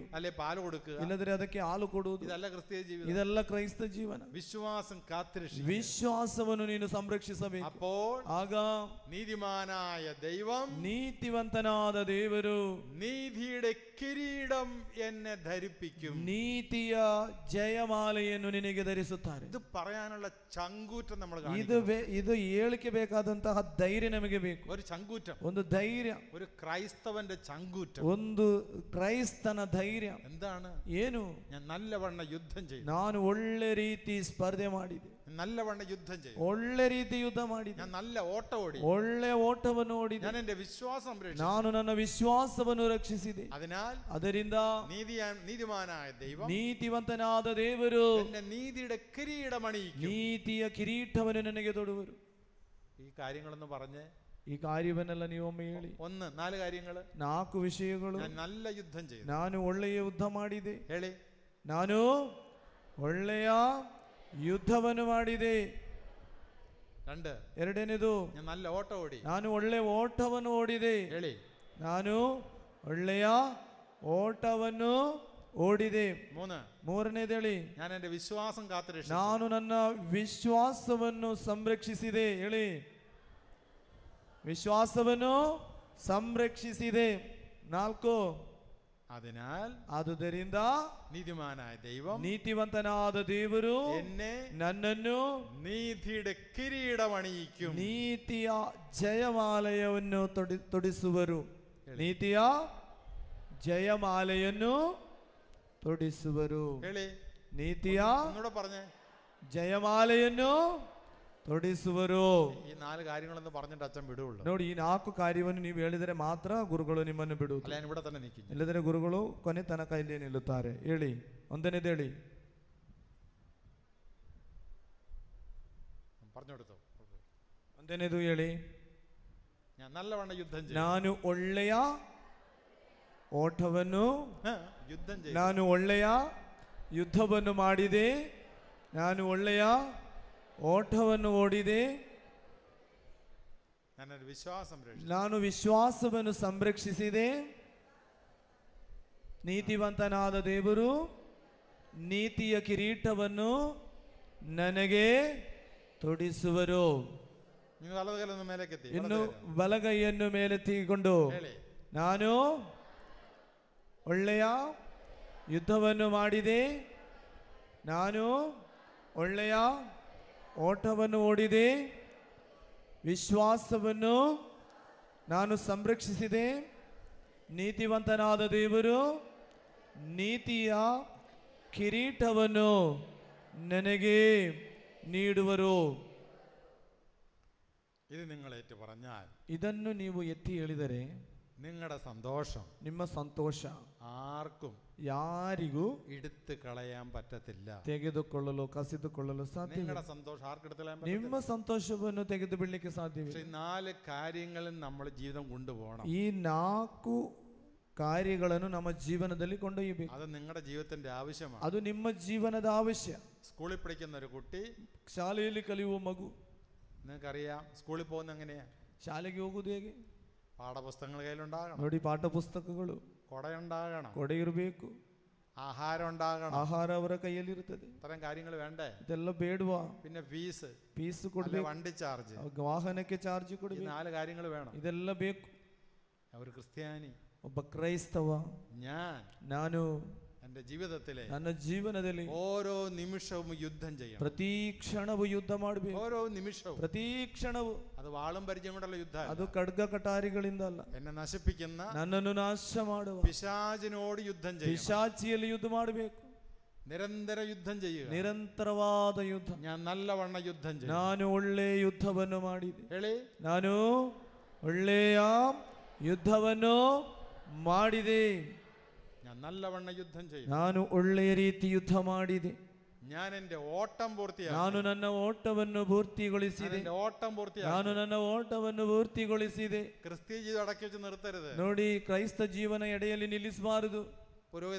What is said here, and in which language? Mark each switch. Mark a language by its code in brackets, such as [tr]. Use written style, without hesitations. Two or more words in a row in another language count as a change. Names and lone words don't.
[ml] അല്ലെ പാല് കൊടുക്കുക, [kn] ಇಲ್ಲದ್ರೆ ಅದಕ್ಕೆ ಹಾಲು ಕೊಡುವುದು. [ml] ഇതല്ല ക്രിസ്തീയ ജീവിതം. [kn] ಇದೆಲ್ಲ ಕ್ರೈಸ್ತ ಜೀವನ. [ml] വിശ്വാസം കാത്തുരക്ഷിക്കുക. [kn] ವಿಶ್ವಾಸವನ್ನು ನೀನು ಸಂರಕ್ಷಿಸಬೇಕು. [ml] അപ്പോൾ [kn] ಆಗ [ml] നീതിമാനായ ദൈവം, [kn] ನೀತಿವಂತನಾದ ದೇವರು [ml] നീതിയുടെ കിരീടം എന്നെ ധരിപ്പിക്കും. [kn] ನೀತಿಯ ಜಯಮಾಲೆಯನ್ನು ನಿನಗೆ ಧರಿಸುತ್ತಾರೆ. [ml] ഇത് പറയാനുള്ള ചങ്കൂറ്റം നമ്മൾ [kn] ಇದು ಹೇಳಿಕೆ ಬೇಕಾದಂತಹ ಧೈರ್ಯ ನಮಗೆ ಬೇಕು. [ml] ഒരു ചങ്കൂറ്റം, [kn] ಒಂದು ധൈರ್ಯ, [ml] ഒരു ക്രൈസ്തവന്റെ ചങ്കൂറ്റം, [kn] ಒಂದು ಕ್ರೈಸ್ತನ ಧೈರ್ಯ. [ml] എന്താണ്? [kn] ಏನು? [ml] ഞാൻ നല്ലവണ്ണം യുദ്ധം ചെയ്തു, [kn] ನಾನು ಒಳ್ಳೆ ರೀತಿ ಸ್ಪರ್ಧೆ ಮಾಡಿದೆ, [ml] നല്ലവണ്ണം യുദ്ധം ചെയ്തു, [kn] ಒಳ್ಳೆ ರೀತಿ ಯುದ್ಧ ಮಾಡಿದೆ, [ml] ഞാൻ നല്ല ഓട്ടം ഓടി, [kn] ಒಳ್ಳೆ ಓಟವನ್ನು ಓಡಿದೆ, [ml] ഞാൻ എന്റെ വിശ്വാസം രക്ഷിച്ചു, [kn] ನಾನು ನನ್ನ ವಿಶ್ವಾಸವನ್ನು ರಕ್ಷಿಸಿದೆ. [ml] അതിനാൽ [kn] ಅದರಿಂದ [ml] നീതിമാനായ ദൈവം, [kn] ನೀತಿವಂತನಾದ ದೇವರು [ml] എന്നെ നീതിയുടെ കിരീടം അണിയിക്കും. [kn] ನೀತಿಯ ಕಿರೀಟವನ್ನು ನನಗೆ ತೊಡುವರು. [ml] ഈ കാര്യങ്ങളൊന്ന് പറഞ്ഞ് [kn] ಈ ಕಾರ್ಯವನ್ನೆಲ್ಲ ನೀವೊಮ್ಮೆ ಹೇಳಿ. [ml] 4 കാര്യങ്ങൾ, [kn] 4 ವಿಷಯಗಳು. [ml] ഞാൻ നല്ല യുദ്ധം ചെയ്തു, [kn] ನಾನು ಒಳ್ಳೆಯ ಯುದ್ಧ ಮಾಡಿದೆ, ಹೇಳಿ. ನಾನು ಒಳ್ಳೆಯ ಯುದ್ಧವನ್ನು ಮಾಡಿದೆ. 2, ಎರಡನೇದು, [ml] ഞാൻ നല്ല ഓട്ടം ഓടി, [kn] ನಾನು ಒಳ್ಳೆಯ ಓಟವನ್ನು ಓಡಿದೆ, ಹೇಳಿ. ನಾನು ಒಳ್ಳೆಯ ಓಟವನ್ನು ಓಡಿದೆ. 3, ಮೂರನೇದು ಹೇಳಿ. [ml] ഞാൻ എന്റെ വിശ്വാസം കാത്തുരക്ഷിച്ചു, [kn] ನಾನು ನನ್ನ ವಿಶ್ವಾಸವನ್ನು ಸಂರಕ್ಷಿಸಿದೆ, ಹೇಳಿ. ವಿಶ್ವಾಸವನ್ನು ಸಂರಕ್ಷಿಸಿದೆ. 4, [ml] അതിനാൽ [kn] ಆದುದರಿಂದ [ml] നീതിമാനായ ദൈവം, [kn] ನೀತಿವಂತನಾದ ದೇವರು [ml] എന്നെ [kn] ನನ್ನನ್ನು [ml] നീതിയുടെ കിരീടം അണിയിക്കും. [kn] ನೀತಿಯ ಜಯಮಾಲೆಯನ್ನು ತೊಡಿಸುವರು. ನೀತಿಯ ಜಯಮಾಲೆಯನ್ನು ತೊಡಿಸುವರು. ಹೇಳಿ. ನೀತಿಯ [ml] ഒന്നുകൂടെ പറഞ്ഞേ. [kn] ಜಯಮಾಲೆಯನ್ನು ತೊಡಿಸುವರು. [ml] ഈ 4 കാര്യങ്ങളൊന്ന് പറഞ്ഞിട്ട് അച്ഛൻ വിടുള്ളൂ. [kn] ನೋಡಿ, ಈ 4 ಕಾರ್ಯವನ್ನು ನೀವು ಹೇಳಿದರೆ ಮಾತ್ರ ಗುರುಗಳು ನಿಮ್ಮನ್ನು ಬಿಡುವುದು. [ml] അല്ല, ഞാൻ ഇവിടെ തന്നെ നിൽക്കും. [kn] ಇಲ್ಲದರೆ ಗುರುಗಳು ಕೊನೆ ತನಕ ಇಲ್ಲೇ ನಿಲ್ಲುತ್ತಾರೆ. ಹೇಳಿ. ಒಂದನೇದು ಹೇಳಿ. [ml] പറഞ്ഞെടുത്തോ. [kn] ಒಂದನೇದು ಹೇಳಿ. [ml] ഞാൻ നല്ലവണ്ണം യുദ്ധം ചെയ്തു, [kn] ನಾನು ಒಳ್ಳೆಯ ಓಟವನ್ನು [ml] യുദ്ധം ചെയ്തു, [kn] ನಾನು ಒಳ್ಳೆಯ ಯುದ್ಧವನ್ನು ಮಾಡಿದೆ, ನಾನು ಒಳ್ಳೆಯ ಓಟವನ್ನು ಓಡಿದೆ, [ml] ഞാനൊരു വിശ്വാസം രക്ഷിച്ചു, [kn] ನಾನು ವಿಶ್ವಾಸವನ್ನು ಸಂರಕ್ಷಿಸಿದೆ. ನೀತಿವಂತನಾದ ದೇವರು ನೀತಿಯ ಕಿರೀಟವನ್ನು ನನಗೆ ತೊಡಿಸುವರು. [ml] നിങ്ങൾ വലതുകാലൊന്ന് മേലേക്കെത്തി. [kn] ಇನ್ನು ಬಲಗೈಯನ್ನು ಮೇಲೆತ್ತಿಕೊಂಡು ಹೇಳಿ. ನಾನು ಒಳ್ಳೆಯ ಯುದ್ಧವನ್ನು ಮಾಡಿದೆ, ನಾನು ಒಳ್ಳೆಯ ಓಟವನ್ನು ಓಡಿದೆ, ವಿಶ್ವಾಸವನ್ನು ನಾನು ಸಂರಕ್ಷಿಸಿದೆ. ನೀತಿವಂತನಾದ ದೇವರು ನೀತಿಯ ಕಿರೀಟವನ್ನು ನನಗೆ ನೀಡುವರು. [ml] ഇത് നിങ്ങൾ ഏറ്റു പറഞ്ഞാൽ, [kn] ಇದನ್ನು ನೀವು ಎತ್ತಿ ಹೇಳಿದರೆ [ml] നിങ്ങളുടെ സന്തോഷം, [kn] ನಿಮ್ಮ ಸಂತೋಷ [ml] ആർക്കും [kn] ಯಾರಿಗೂ [ml] എടുത്തു കളയാൻ പറ്റത്തില്ല. [kn] ತೆಗೆದುಕೊಳ್ಳಲು ಕಸಿದುಕೊಳ್ಳಲು ಸಾಧ್ಯವಿಲ್ಲ. [ml] നിങ്ങളുടെ സന്തോഷം ആർക്കും എടുത്തു കളയാൻ [kn] ನಿಮ್ಮ [ml] പറ്റത്തില്ല. [kn] ಸಂತೋಷವನ್ನು ತೆಗೆದು ಬಿಡಲಿಕ್ಕೆ ಸಾಧ್ಯವಿಲ್ಲ. [ml] പക്ഷേ 4 കാര്യങ്ങളും നമ്മുടെ ജീവിതം കൊണ്ടുപോകണം. [kn] ಈ 4 ಕಾರ್ಯಗಳನ್ನು ನಮ್ಮ ಜೀವನದಲ್ಲಿ ಕೊಂಡೊಯ್ಯಬೇಕು. [ml] അത് നിങ്ങളുടെ ജീവിതത്തിന്റെ ആവശ്യമാണ്. [kn] ಅದು ನಿಮ್ಮ ಜೀವನದ ಅವಶ್ಯ. [ml] സ്കൂളിൽ പഠിക്കുന്ന ഒരു കുട്ടി, [kn] ಶಾಲೆಯಲ್ಲಿ ಕಲಿಯುವ ಮಗು, [ml] നിങ്ങൾക്കറിയാം സ്കൂളിൽ പോകുന്ന എങ്ങനെയാ? [kn] ಶಾಲೆಗೆ ಹೋಗುವುದು ಹೇಗೆ? [ml] പാഠപുസ്തകങ്ങൾ കയ്യിലുണ്ടാകണം, [kn] ನೋಡಿ, ಪಾಠ ಪುಸ್ತಕಗಳು, [ml] കൊടയുണ്ടാകണം, [kn] ಕೊಡೆ ಇರಬೇಕು, [ml] ആഹാരം ഉണ്ടാകണം, [kn] ಆಹಾರ ಅವರ ಕೈಯಲ್ಲಿರುತ್ತದೆ. [ml] ഇത്തരം കാര്യങ്ങൾ വേണ്ടേ? [kn] ಇದೆಲ್ಲ ಬೇಡವಾ? [ml] പിന്നെ ഫീസ്, [kn] ಫೀಸ್ ಕೊಡಬೇಕು, [ml] വണ്ടി ചാർജ്, [kn] ವಾಹನಕ್ಕೆ ಚಾರ್ಜ್ [ml] ഈ [kn] ಕೊಡಬೇಕು. [ml] 4 കാര്യങ്ങൾ വേണം. [kn] ಇದೆಲ್ಲ ಬೇಕು. [ml] ഒരു ക്രിസ്ത്യാനി, [kn] ಒಬ್ಬ ಕ್ರೈಸ್ತವ, ನಾನು [ml] എൻ്റെ ജീവിതത്തിലെ [kn] ನನ್ನ ಜೀವನದಲ್ಲಿ [ml] ഓരോ നിമിഷവും യുദ്ധം ചെയ്യണം. [kn] ಪ್ರತಿ ಕ್ಷಣವೂ ಯುದ್ಧ ಮಾಡಬೇಕು. [ml] ഓരോ നിമിഷവും, [kn] ಪ್ರತಿ ಕ್ಷಣವೂ. [ml] അത് വാളും പരിചയം കൊണ്ടുള്ള യുദ്ധം, [kn] ಅದು ಖಡ್ಗ ಕಟಾರಿಗಳಿಂದ ಅಲ್ಲ. [ml] എന്നെ നശിപ്പിക്കുന്ന [kn] ನನ್ನನ್ನು ನಾಶ ಮಾಡುವ [ml] പിശാചിനോട് യുദ്ധം ചെയ്യണം. [kn] ಪಿಶಾಚಿಯಲ್ಲಿ ಯುದ್ಧ ಮಾಡಬೇಕು. [ml] നിരന്തര യുദ്ധം ചെയ്യുക. [kn] ನಿರಂತರವಾದ ಯುದ್ಧ. [ml] ഞാൻ നല്ലവണ്ണം യുദ്ധം ചെയ്യും. [kn] ನಾನು ಒಳ್ಳೆಯ ಯುದ್ಧವನ್ನು ಮಾಡಿದೆ. ಹೇಳಿ. ನಾನು ಒಳ್ಳೆಯ ಯುದ್ಧವನ್ನು ಮಾಡಿದೆ. [ml] ഞാൻ നല്ലവണ്ണം യുദ്ധം ചെയ്യും. [kn] ನಾನು ಒಳ್ಳೆಯ ರೀತಿ ಯುದ್ಧ ಮಾಡಿದೆ. [ml] ഞാൻ എൻ്റെ ഓട്ടം പൂർത്തിയാക്കി. [kn] ನಾನು ನನ್ನ ಓಟವನ್ನು ಪೂರ್ತಿಗೊಳಿಸಿದೆ. ನಾನು ನನ್ನ ಓಟವನ್ನು ಪೂರ್ತಿಗೊಳಿಸಿದೆ. [ml] ക്രിസ്തീയ ജീവിതം അടക്കി വെച്ച് നിർത്തരുത്. [kn] ನೋಡಿ, ಕ್ರೈಸ್ತ ಜೀವನ ಎಡೆಯಲ್ಲಿ ನಿಲ್ಲಿಸಬಾರದು.